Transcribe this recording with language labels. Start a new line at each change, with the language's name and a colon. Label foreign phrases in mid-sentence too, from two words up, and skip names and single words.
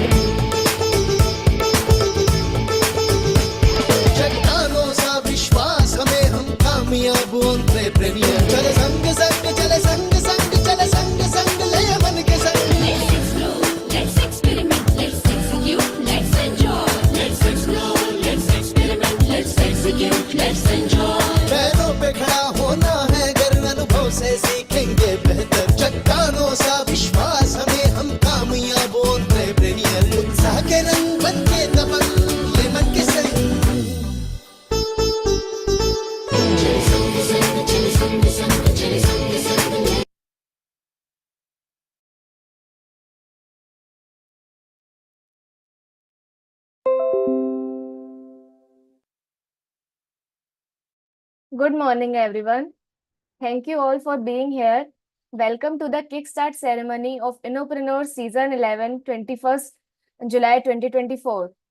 Hindi: चट्टानों सा विश्वास हमें हम कामयाब एंटरप्रेन्योर। चले संग संग चले संग संग चले संग संग ले मन के संग।
English: Let's explore, let's experiment, let's execute, let's enjoy. Let's explore, let's experiment, let's execute, let's enjoy.
Hindi: पैरों पे खड़ा होना है अगर अनुभव से सीखेंगे बेहतर, चट्टानों सा विश्वास हमें हम कामयाब एंटरप्रेन्योर। उत्साह के रंग बन के दबंग ले मन के संग। चल संग संग चल संग संग चल संग संग ले।
English: Good morning, everyone. Thank you all for being here. Welcome to the Kickstart Ceremony of Innopreneurs Season 11, 21st July 2024.